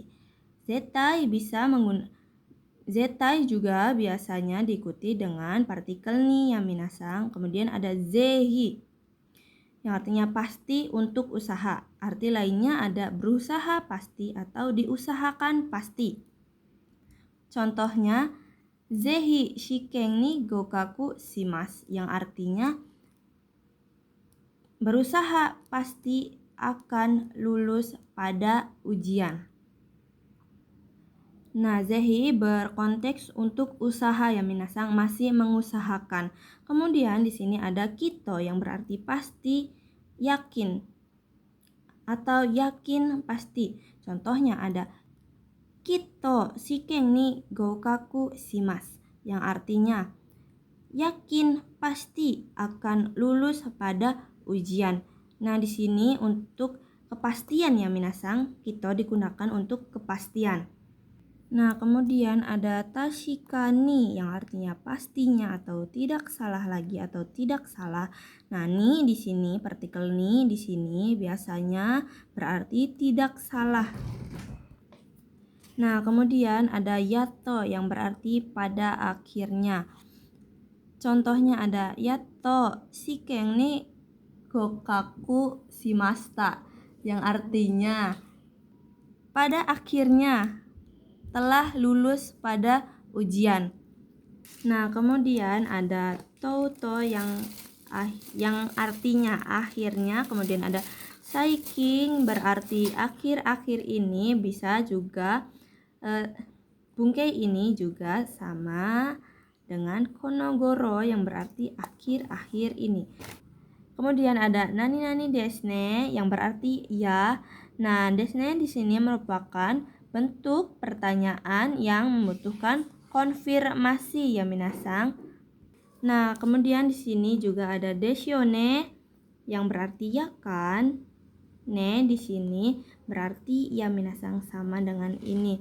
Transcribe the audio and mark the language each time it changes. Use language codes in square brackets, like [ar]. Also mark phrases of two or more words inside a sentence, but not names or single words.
[id] Zettai juga biasanya diikuti dengan partikel ni ya minasang. Kemudian ada zehi. yang artinya pasti untuk usaha. Arti lainnya ada berusaha pasti atau diusahakan pasti. Contohnya, [ja] 是非 試験 に 合格 します, [id] yang artinya berusaha pasti akan lulus pada ujian. Nah, zehi berkonteks untuk usaha ya minasang, masih mengusahakan. Kemudian di sini ada kito yang berarti pasti, yakin atau yakin pasti. Contohnya ada [ja] きっと 試験 に 合格 します, [id] yang artinya yakin pasti akan lulus pada ujian. Nah, di sini untuk kepastian ya minasang, kito digunakan untuk kepastian. Nah, kemudian ada tashikani yang artinya pastinya atau tidak salah lagi atau tidak salah. Nah, ni di sini partikel ni di sini biasanya berarti tidak salah. Nah, kemudian ada yato yang berarti pada akhirnya. Contohnya ada [ja] やっと 試験 に 合格 しました, [id] yang artinya pada akhirnya telah lulus pada ujian. Nah, kemudian ada touto yang artinya akhirnya. Kemudian ada saiking berarti akhir-akhir ini. Bisa juga bungkei ini juga sama dengan konogoro yang berarti akhir-akhir ini. Kemudian ada [ja] なになに ですね [id] yang berarti ya. Nah, desne di sini merupakan bentuk pertanyaan yang membutuhkan konfirmasi ya minasang. Nah, kemudian di sini juga ada deshone yang berarti ya kan. Ne di sini berarti ya minasang sama dengan ini.